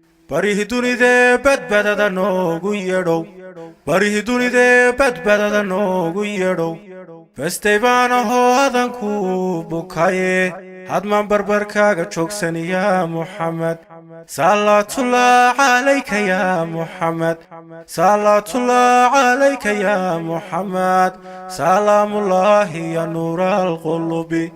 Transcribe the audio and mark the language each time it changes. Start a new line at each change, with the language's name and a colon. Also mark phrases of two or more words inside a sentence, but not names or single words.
Somali: Barihi dunide badbaadada noogu yeedhow, barihi dunide badbaadada noogu yeedhow, festay baan ahoo adanku bukaye, hadmaan barbarkaaga joogsan ya Muhammad.
Arabic: صلاة الله عليك يا محمد، صلاة الله عليك يا محمد، سلام الله يا نور القلوب.